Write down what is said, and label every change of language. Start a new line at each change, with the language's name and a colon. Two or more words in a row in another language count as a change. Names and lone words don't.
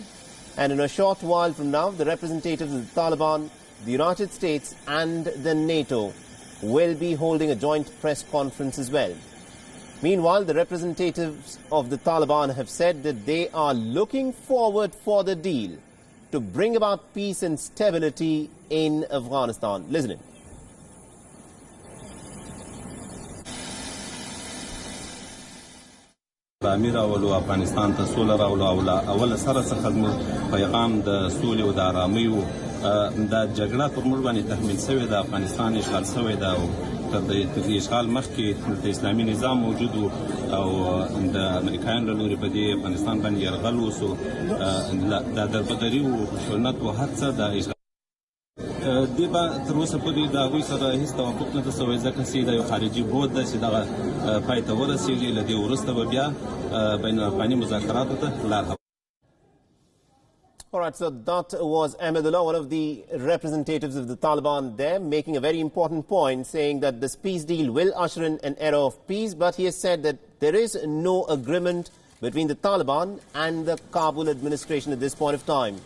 English: And in a short while from now, the representatives of the Taliban, the United States and the NATO will be holding a joint press conference as well. Meanwhile, the representatives of the Taliban have said that they are looking forward for the deal to bring about peace and stability in Afghanistan. Listen in.
Pashto: امیر اولو افغانستان ته سوله راولو اول سره څخه زموږ پیغام د سولې او د ارامۍ و دا جګړه پر موږ باندې تحمیل شوې ده افغانستان اشغال شوی ده او تر د اشغال مخکې د اسلامي نظام موجود و او د امریکایانو له لورې په دې افغانستان باندې یرغل وسو دا دربدري و خشونت و هر څه د اشغال دې به تر اوسه پورې د هغوی سره هېڅ توافق نه ده شوی ځکه چې دا یو خارجي بود ده چې دغه پای ته ورسېږي له دې وروسته به بیا بین الافغاني مذاکراتو ته لار هواره.
English: All right, so that was Ahmedullah, one of the representatives of the Taliban there, making a very important point, saying that this peace deal will usher in an era of peace, but he has said that there is no agreement between the Taliban and the Kabul administration at this point of time.